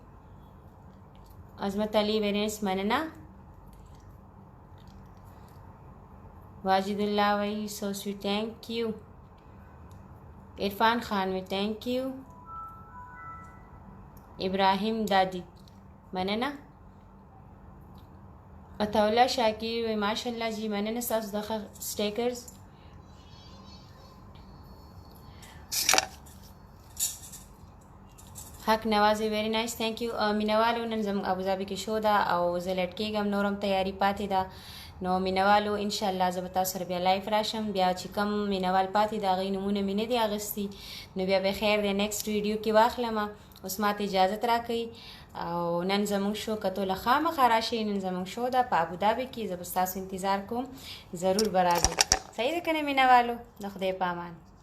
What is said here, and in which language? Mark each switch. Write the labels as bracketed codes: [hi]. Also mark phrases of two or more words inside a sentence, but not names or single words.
[ps] عظمت علی ویرنس مننا واجد اللہ وی [en] so sweet thank you [ps] عرفان خان وی [en] thank you [ps] ابراہیم دادی مننا عطاءاللہ شاکر وی ماشاء اللہ جی مننا ستاسو د سټیکرز حق نواز [en] very nice thank you [ps] مینوالو نن زموږ ابوظبي کې شو ده او زه لټ کېږم نورم تیاری پاتې ده نو مینوالو انشاءالله زه به تاسو سره بیا لایف راشم بیا چې کم مینوال پاتې د هغوی نومونه مې نه دي اخیستي نو بیا به خیر دی [en] next video [ps] کې واخلمه اوس ماته اجازت راکوئ او نن زموږ شو کتو له خامخا راشئ نن زموږ شو ده په ابوظبي کې زه به ستاسو انتظار کوم ضرور به راځئ صحیح ده که نه مینوالو د خدای په امان